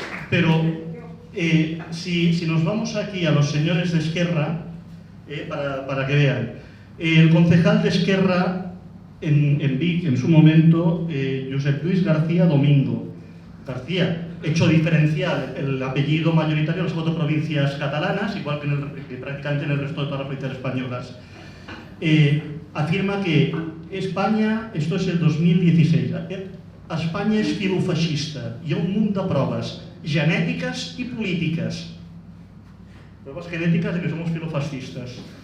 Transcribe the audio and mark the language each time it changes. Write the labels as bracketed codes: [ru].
[es] Pero si nos vamos aquí a los señores de Esquerra, para que vean, el concejal de Esquerra en Vic, en su momento, Josep Lluís García Domingo. García, hecho diferencial, el apellido mayoritario de las 4 provincias catalanas, igual que prácticamente en el resto de todas las provincias españolas. Afirma que España, esto es el 2016, [ca] Espanya és filofeixista. Hi ha un munt de proves genètiques i polítiques. [es] Pruebas genéticas de que somos filofascistas.